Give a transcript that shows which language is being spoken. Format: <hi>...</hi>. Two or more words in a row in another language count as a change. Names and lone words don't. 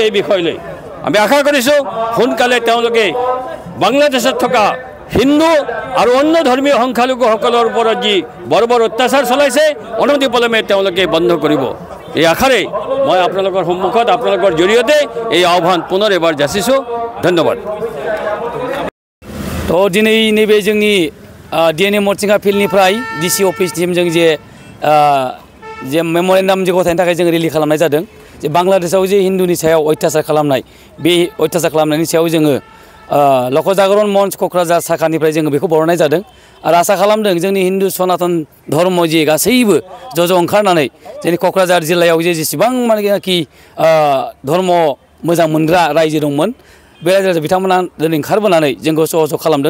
<as>এই বিষয়লৈ আমি আশা কৰিছোঁ সোনকালে তেওঁলোকে বাংলাদেশত থকা হিন্দু আৰু অন্য ধৰ্মীয় সংখ্যালঘুসকলৰ ওপৰত যি বৰ্বৰ অত্যাচাৰ চলাইছে অনতিপলমে তেওঁলোকে বন্ধ কৰিব। এই আশাৰে মই আপোনালোকৰ সন্মুখত আপোনালোকৰ জৰিয়তে এই আহ্বান পুনৰ এবাৰ যাচিছোঁ। ধন্যবাদ।</as> <brx>তো दिनै नैबे जोंनि DN हिम्मत फिल्डनिफ्राय DC अफिससिम जों जे मेम'रेन्डाम जे गथायनो थाखाय जों रिलि खालामनाय जादों जे बांग्लादेशआव जे हिन्दुनि सायाव अत्याचार खालामनाय बे अत्याचार खालामनायनि सायाव जोङो लक जागरण मंच क'क्राझार शाखानिफ्राय जोङो बेखौ बरनाय जादों आरो आसा खालामदों जोंनि हिन्दु सनातन धर्म जे गासैबो ज' ओंखारनानै जोंनि क'क्राझार जिल्लायाव जेसेबां मानेखि धर्म मोजां मोनग्रा रायजो दंमोन बे रायजो बिथांमोना दिनै ओंखारबोनानै जोंखौ सहयोग खालामदों।</brx>